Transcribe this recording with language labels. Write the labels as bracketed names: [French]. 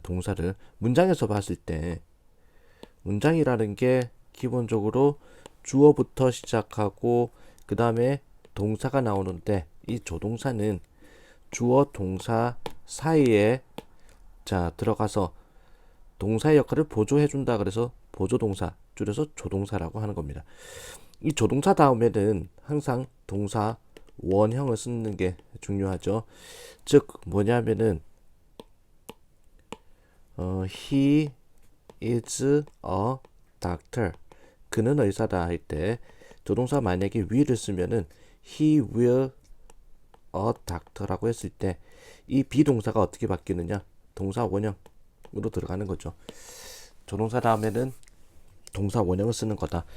[Korean] 동사를 문장에서 봤을 때 문장이라는 게 기본적으로 주어부터 시작하고 그 다음에 동사가 나오는데, 이 조동사는 주어 동사 사이에 들어가서 동사의 역할을 보조해준다. 그래서 보조동사, 줄여서 조동사라고 하는 겁니다. 이 조동사 다음에는 항상 동사 원형을 쓰는 게 중요하죠. 즉 뭐냐면은 [English] he is a doctor. [Korean] 그는 의사다 할 때 조동사 만약에 will을 쓰면은 [English] he will a doctor [Korean] 라고 했을 때 이 비동사가 어떻게 바뀌느냐? 동사 원형으로 들어가는 거죠. 조동사 다음에는 동사 원형을 쓰는 거다.